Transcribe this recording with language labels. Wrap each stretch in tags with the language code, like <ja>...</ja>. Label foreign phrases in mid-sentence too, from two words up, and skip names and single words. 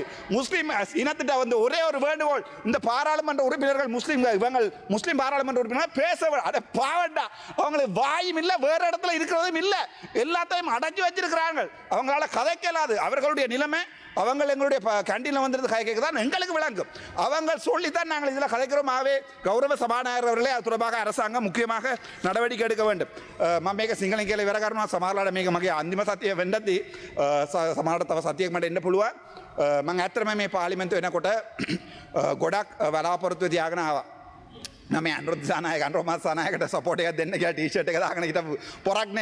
<ta>முஸ்லீம் இனத்திட்ட வந்து ஒரே ஒரு வேண்டுகோள், இந்த பாராளுமன்ற உறுப்பினர்கள் முஸ்லீம் பாராளுமன்ற உறுப்பினர் பேச அட பாவண்டா, அவங்களுக்கு வாயும் இல்லை, வேற இடத்துல இருக்கிறதும் இல்லை, எல்லாத்தையும் அடைச்சி வச்சிருக்கிறாங்க. அவங்களால கதைக்கலாது. அவர்களுடைய நிலைமை அவங்க எங்களுடைய கேண்டீனில் வந்துருந்து கதைக்க தான் எங்களுக்கு விளங்கும். அவங்க சொல்லித்தான் நாங்கள் இதில் கதைக்கிறோம். ஆகவே கௌரவ சபாநாயகர் அவர்களே அது தொடர்பாக அரசாங்கம் முக்கியமாக நடவடிக்கை எடுக்க வேண்டும்.</ta> <si>මේක සිංහලෙන් කියලා ඉවර කරනවා. සමහරලාට මේක මගේ අන්තිම සතිය වෙන්නදී සමහරට තව සතියක් මට එන්න පුළුවන්. මම ඇත්තටම මේ පාර්ලිමේන්තුව එනකොට ගොඩක් බලාපොරොත්තු තියාගෙන ආවා. නම අනුරුද්ධ සානායක අනුරුමත් සානායකට සපෝට් එකක් දෙන්න කියලා ටී-ෂර්ට් එක දාගෙන හිටපු පොරක්නේ.</si>